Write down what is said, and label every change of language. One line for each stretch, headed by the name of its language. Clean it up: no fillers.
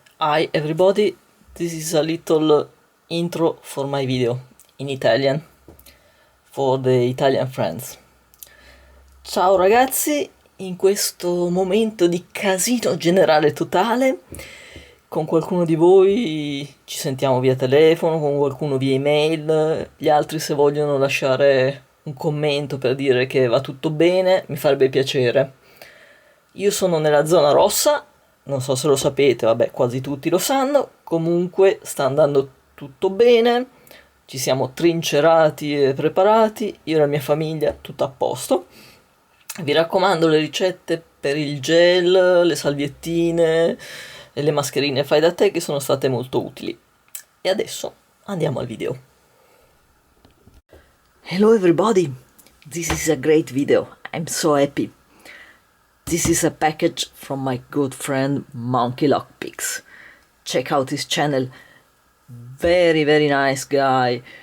English: Hi everybody, this is a little intro for my video in Italian for the Italian friends.
Italian: Ciao ragazzi, in questo momento di casino generale totale, con qualcuno di voi ci sentiamo via telefono, con qualcuno via email, gli altri se vogliono lasciare un commento per dire che va tutto bene, mi farebbe piacere. Io sono nella zona rossa. Non so se lo sapete, vabbè, quasi tutti lo sanno. Comunque sta andando tutto bene, ci siamo trincerati e preparati, io e la mia famiglia, tutto a posto. Vi raccomando le ricette per il gel, le salviettine e le mascherine fai da te che sono state molto utili. E adesso andiamo al video.
English: Hello everybody, this is a great video, I'm so happy. This is a package from my good friend Monkey Lockpicks. Check out his channel. Very nice guy.